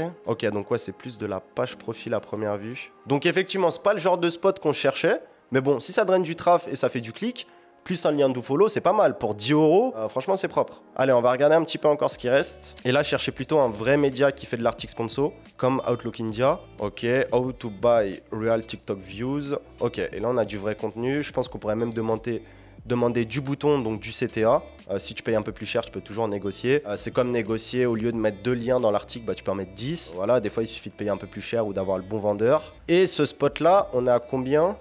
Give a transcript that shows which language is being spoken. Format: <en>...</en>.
<fr>Ok, donc ouais, c'est plus de la page profil à première vue. Donc effectivement, c'est pas le genre de spot qu'on cherchait. Mais bon, si ça draine du traf et ça fait du clic, plus un lien de follow, c'est pas mal. Pour 10 euros, franchement, c'est propre. Allez, on va regarder un petit peu encore ce qui reste. Et là, cherchez plutôt un vrai média qui fait de l'article sponsor, comme Outlook India.</fr> <en>Ok, how to buy real TikTok views.</en> <fr>Ok, et là, on a du vrai contenu. Je pense qu'on pourrait même demander du bouton, donc du CTA. Si tu payes un peu plus cher, tu peux toujours négocier. C'est comme négocier, au lieu de mettre 2 liens dans l'article, bah, tu peux en mettre 10. Voilà, des fois, il suffit de payer un peu plus cher ou d'avoir le bon vendeur. Et ce spot-là, on est à combien?</fr>